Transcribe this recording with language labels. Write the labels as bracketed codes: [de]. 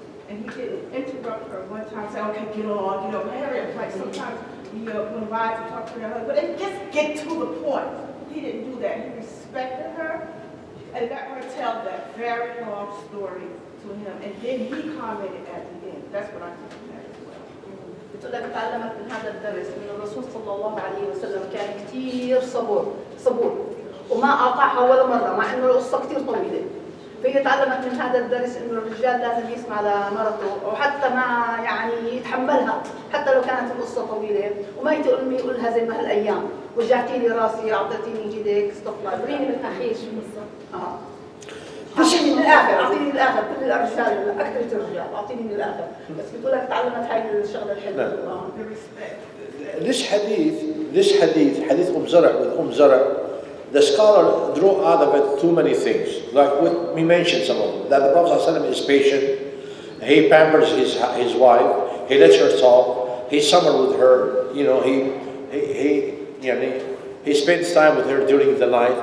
[en] And he didn't interrupt her one time, say, okay, get on, hurry up. Like sometimes, when wives talk to their husband, but they just get to the point. He didn't do that. He respected her and let her tell that very long story to him. And then he commented at the end. That's what I think of that as well. [ar] بتقول لك تعلمت من هذا الدرس من الرسول صلى الله عليه وسلم كان كثير صبور وما قاطعها ولا مرة مع انه القصة كثير طويلة. فهي تعلمت من هذا الدرس انه الرجال لازم يسمع لمرته وحتى ما يعني يتحملها حتى لو كانت القصة طويلة وما يقولها زي ما هالايام وجعتيني راسي اعطيتيني ايدك استغفر خبريني من اخيش اعطيني من الاخر كل الرجال اكثر الرجال اعطيني من الاخر بس بتقول لك تعلمت هاي الشغله الحلوه. [en] This hadith, Hadith Zarue with Zarue, the scholar drew out of it too many things. Like we mentioned some of them. That the Prophet ﷺ is patient. He pampers his wife. He lets her talk. He summer with her. You know, he spends time with her during the night.